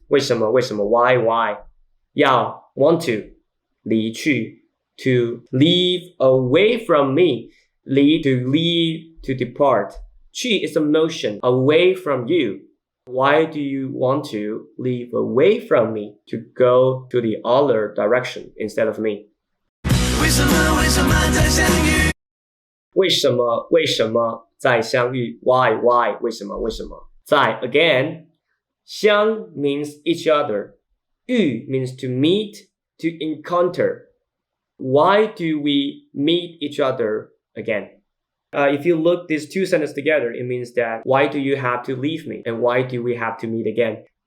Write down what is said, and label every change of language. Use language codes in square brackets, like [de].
[en] 为什么 why 要 want to 离去 to leave away from me. Lead to leave to depart. 去 is a motion away from you. Why do you want to leave away from me to go to the other direction instead of me? [zh] 为什么再相遇？为什么再相遇 ？ [en] Why 为什么再 again 相 means each other. 遇 means to meet, to encounter. Why do we meet each other again? If you look these two sentences together, it means that why do you have to leave me and why do we have to meet again?